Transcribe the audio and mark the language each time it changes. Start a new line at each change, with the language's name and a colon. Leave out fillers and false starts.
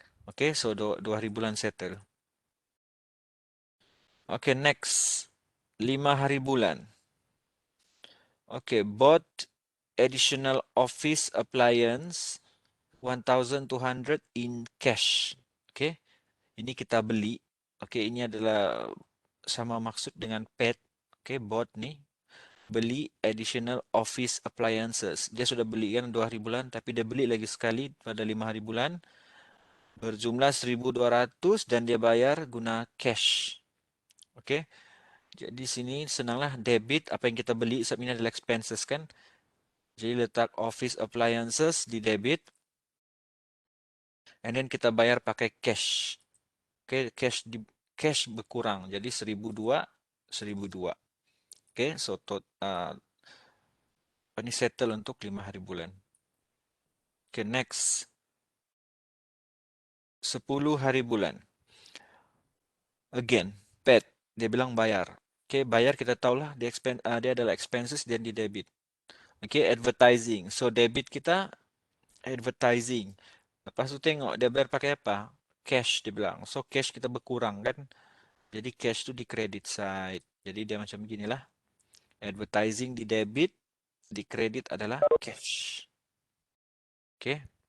Malay: Okey, so 2 hari bulan settle. Okey, next 5 hari bulan.
English: Okey, bought additional office appliance 1,200 in cash.
Malay: Okey, ini kita beli. Okey, ini adalah sama maksud dengan paid.
English: Okey, bought
Malay: ni beli
English: additional office appliances.
Malay: Dia sudah beli kan 2 hari bulan, tapi dia beli lagi sekali pada 5 hari bulan berjumlah 1,200 dan dia bayar guna cash. Okey. Jadi sini senanglah debit apa yang kita beli sebab ini adalah expenses kan. Jadi letak office appliances di debit
English: and then
Malay: kita bayar pakai cash. Okey, cash berkurang jadi 1,200 1,200. Okey, so ini settle untuk 5 hari bulan. Okay, next. 10 hari bulan.
English: Again, paid.
Malay: Dia bilang bayar. Okay, bayar kita tahulah dia adalah expenses dan di debit.
English: Okay, advertising.
Malay: So, debit kita advertising. Lepas tu tengok dia bayar pakai apa? Cash dia bilang. So, cash kita berkurang kan. Jadi cash tu di credit side. Jadi dia macam beginilah. Advertising di debit, di credit adalah cash. Okay.